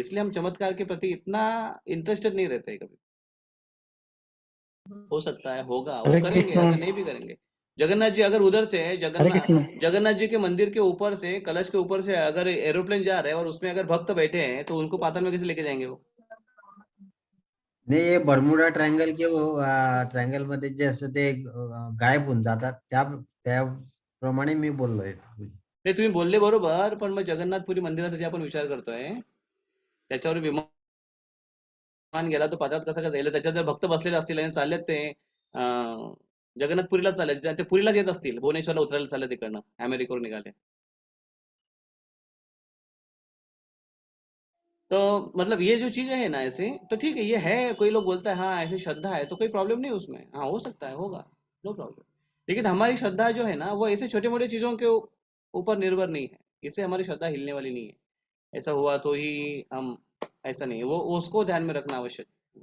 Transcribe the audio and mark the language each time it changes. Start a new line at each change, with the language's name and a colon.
Hindi: इसलिए हम चमत्कार के प्रति इतना इंटरेस्टेड नहीं रहते कभी. हो सकता है होगा, वो हरे करेंगे, कृष्ण. अगर नहीं भी करेंगे. जगन्नाथ जी अगर उधर से हरे जगन्नाथ कृष्ण. जगन्नाथ जी के मंदिर के ऊपर से, कलश के ऊपर से अगर एरोप्लेन जा रहा है और उसमें अगर भक्त बैठे हैं तो उनको पाताल में कैसे लेके जाएंगे वो?
Marathi: नाही, हे बर्मुडा ट्रायंगल किंवा ट्रायंगल मध्ये जे असं ते गायब होऊन जातात, त्याप्रमाणे मी बोललोय. ते तुम्ही बोलले बरोबर, पण मग जगन्नाथपुरी मंदिरासाठी आपण विचार करतोय, त्याच्यावर विमान गेला तो पाताळात कसा काय जाईल? त्याच्यात जर भक्त बसलेले असतील आणि चाललेत ते जगन्नाथपुरीला चाललेत, ते पुरीलाच येत असतील, भुवनेश्वरला उतरायला चालले तिकडनं, अमेरिकेवर निघाले.
Hindi: तो मतलब ये जो चीजें है ना ऐसे, तो ठीक है, ये है, कोई लोग बोलता है हाँ ऐसे श्रद्धा है, तो कोई प्रॉब्लम नहीं उसमें, हाँ हो सकता है, होगा,
English: No problem.
Hindi: लेकिन हमारी श्रद्धा जो है ना वो ऐसे छोटे मोटे चीजों के ऊपर निर्भर नहीं है. इससे हमारी श्रद्धा हिलने वाली नहीं है. ऐसा हुआ तो ही हम, ऐसा नहीं है, वो उसको ध्यान में रखना आवश्यक है.